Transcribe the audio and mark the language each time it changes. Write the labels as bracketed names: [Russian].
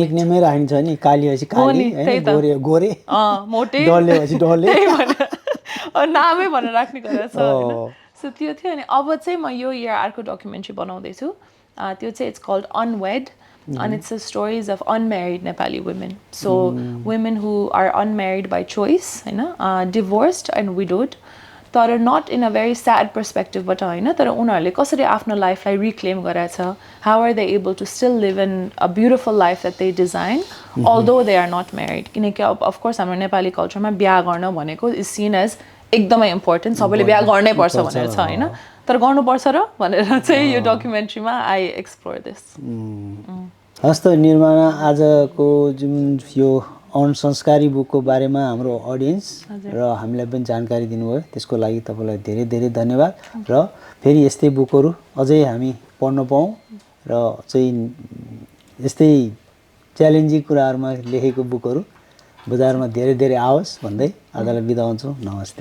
[Nepali] निकनेमै राखिन्छ नि काली भएपछि काली हैन गोरे मोटे डल्ले भएपछि डल्ले नामै भनेर राख्ने गरेर छ होइन सो त्यो थियो अनि अब चाहिँ म यो इयर अर्को डकुमेन्ट्री बनाउँदैछु त्यो चाहिँ [English] It's called unwed and it's the stories of unmarried Nepali women. So women who are unmarried by choice, you know, divorced and widowed, that are not in a very sad perspective, but you know, [Nepali] that unharle kasari afno life lai reclaim garecha. [English] How are they able to still live in a beautiful life that they design, although they are not married? [Nepali] Kineki [English] of course, [Nepali] हाम्रो Nepali culture मा बिहा गर्न भनेको [English] is seen as [Nepali] एकदमै important. सबैले बिहा गर्नै पर्छ भनेर छ हैन तर गर्नुपर्छ र भनेर चाहिँ यो डकुमेन्ट्रीमा [English] I explore this [Nepali] हस्त निर्माणा आजको जुन यो अनसंस्कारी बुकको बारेमा हाम्रो अडियन्स र हामीलाई पनि जानकारी दिनुभयो त्यसको लागि तपाईलाई धेरै धेरै धन्यवाद र फेरि यस्तै बुकहरू अझै हामी पढ्न पाऊँ र चाहिँ यस्तै च्यालेन्जिङ कुराहरुमा लेखेको बुकहरू बजारमा धेरै धेरै आओस् भन्दै आजलाई बिदा हुन्छु नमस्ते